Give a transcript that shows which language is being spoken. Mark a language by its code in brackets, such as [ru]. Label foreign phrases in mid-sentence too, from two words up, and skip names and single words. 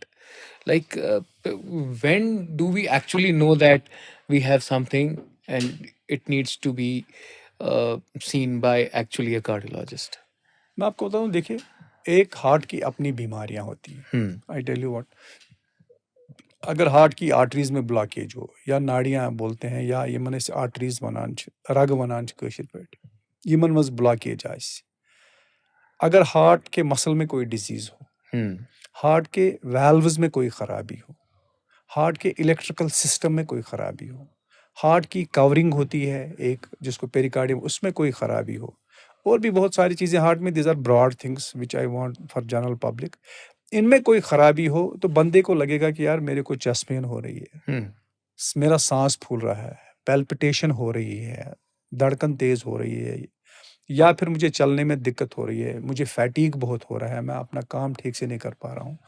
[en] Like, when do we actually know that we have something and it needs to be seen by actually a cardiologist? [hi] मैं आपको बताऊं, देखिए, एक हार्ट की अपनी बीमारियां होती हैं. [en] I tell you what, [hi] अगर हार्ट की आर्टरीज में ब्लॉकेज हो, या नाड़ियां बोलते हैं, [ks] या यमन इस आर्टरीज वनान रग वनान कशिर पेट, यमन मज ब्लॉकेज आइस, [hi] अगर हार्ट के मसल में कोई डिजीज हो, हार्ट के वैल्व्स में कोई ख़राबी हो, हार्ट के [en] electrical system [hi] में कोई ख़राबी हो, हार्ट की कवरिंग होती है एक जिसको पेरिकार्डियम, उसमें कोई ख़राबी हो, और भी बहुत सारी चीज़ें हार्ट में, [en] These are broad things which I want for general public, [hi] इनमें कोई ख़राबी हो तो बंदे को लगेगा कि यार मेरे को [en] chest pain [hi] हो रही है, मेरा सांस फूल रहा है, पैल्पिटेशन हो रही है, धड़कन तेज़ हो रही है, या फिर मुझे चलने में दिक्कत हो रही है, मुझे फैटीग बहुत हो रहा है, मैं अपना काम ठीक से नहीं कर पा रहा हूँ.